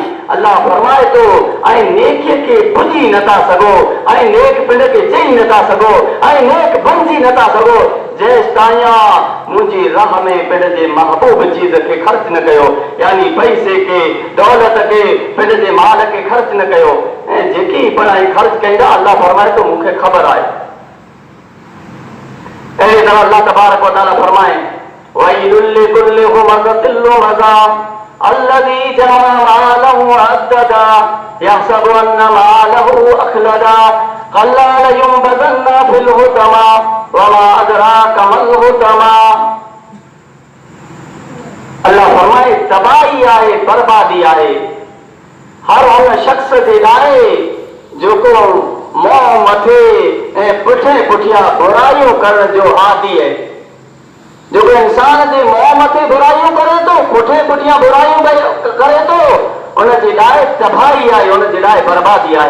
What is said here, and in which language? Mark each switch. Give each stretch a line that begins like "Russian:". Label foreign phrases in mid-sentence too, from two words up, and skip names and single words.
Sindhi: अल्लाह फरमाए थो ऐं नेकीअ खे भुलिजी नथा सघो, ऐं नेक पिंड खे चई नथा सघो, ऐं नेक बणिजी नथा सघो जेसि ताईं मुंहिंजी राह में पिंड जे महबूब चीज़ खे ख़र्च न कयो, यानी पैसे खे, दौलत खे, पिंड जे माल खे ख़र्च न कयो। ऐं जेकी पढ़ाई ख़र्च कंदा अल्लाह फरमाए थो मूंखे ख़बर आहे। अहिड़ी तरह अल्लाह तबारक व तआला फरमाए
Arabic: ويل لكل همزة لمزة الذي جمع ماله وعدده يحسب أن ماله أخلده كلا لينبذن في الحطمة وما أدراك ما الحطمة.
Sindhi: अल्लाह फरमाए तबाही आहे, बर्बादी आहे हर उन शख्स जे लाइ जेको मोह मथे ऐं पुठियां बुराइयूं करण जो आदी आहे। जेको इंसान जे मोह मथे बुराइयूं करे थो, पुठियां बुराइयूं करे थो, उन जे लाइ तबाही आहे, उन जे लाइ बर्बादी आहे।